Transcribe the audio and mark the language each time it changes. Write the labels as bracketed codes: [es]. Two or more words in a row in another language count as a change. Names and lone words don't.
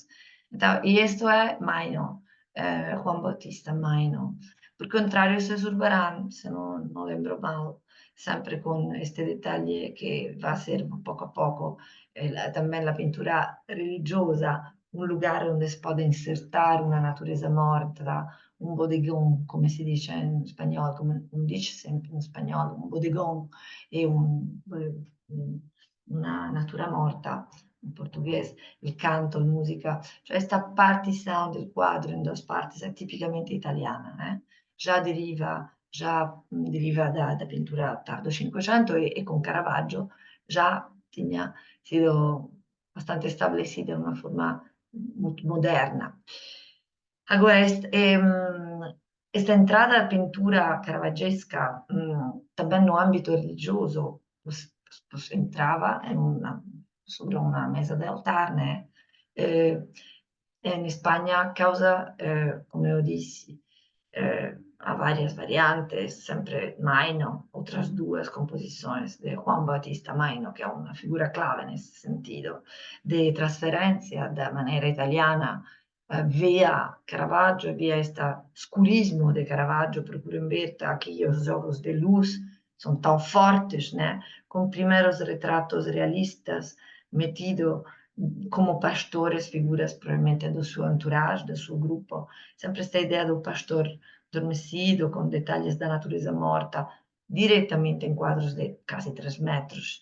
[pt] Então, e isto é Maino, Juan Bautista Maino. Por contrário, isso é Zurbarán, se não lembro mal, sempre com este detalhe que vai ser pouco a pouco também a pintura religiosa, [it] un lugar onde si può insertare una natureza morta, [es] un bodegón, [it] come si dice in spagnolo, come dice sempre in spagnolo, [es] un bodegón [it] e una natura morta in portoghese, il canto, la musica, cioè questa partizione del quadro in due parti è tipicamente italiana, già deriva da pittura tardo 500 e con Caravaggio già [pt] tinha sido bastante establecida [it] in una forma moderna. [pt] Agora, esta entrada à pintura caravaggesca também no âmbito religioso, entrava sobre uma mesa de altar, né? Em Espanha, causa, como eu disse, há várias variantes, sempre Maino, outras duas composições de Juan Bautista Maino, que é uma figura clave nesse sentido, de transferência da maneira italiana via Caravaggio, via este escurismo de Caravaggio, procurem ver aqui os jogos de luz, são tão fortes, né? Com primeiros retratos realistas metido como pastores, figuras provavelmente do seu entourage, do seu grupo, sempre esta ideia do pastor adormecido, com detalhes da natureza morta, diretamente em quadros de quase 3 metros.